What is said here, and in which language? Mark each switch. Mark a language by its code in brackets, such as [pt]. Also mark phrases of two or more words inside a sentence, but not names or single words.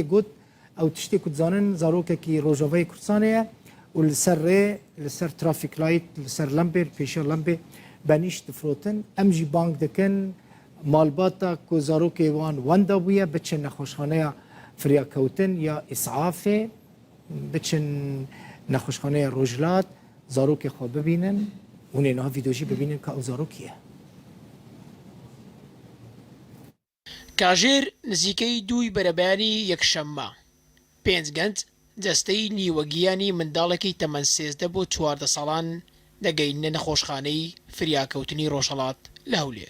[ku] got ew tiştê ku dizanin zarokekî Rojavayê Kurdistanê ye û li ser rê li ser [en] trafîk light [ku] li ser lembê pêşiya lembê benîşt difrotin em jî bang dikin malbata ku zarokê wan wenda bûye biçin nexweşxaneya firyakewtin ya îsafê biçin nexweşxaneya Rojhilat zarokê xwe bibînin hûnê niha vîdeo jî bibînin ka ew zarokî ye. [ckb] کاژێر نزیکەی دووی بەرەبەیانی یەکشەممە 5 گەنج جەستەی نیوەگیانی منداڵێکی تەمەن 13 بۆ 14 ساڵان دەگەینە نەخۆشخانەی فریاکەوتنی ڕۆژهەڵات لە هەولێر.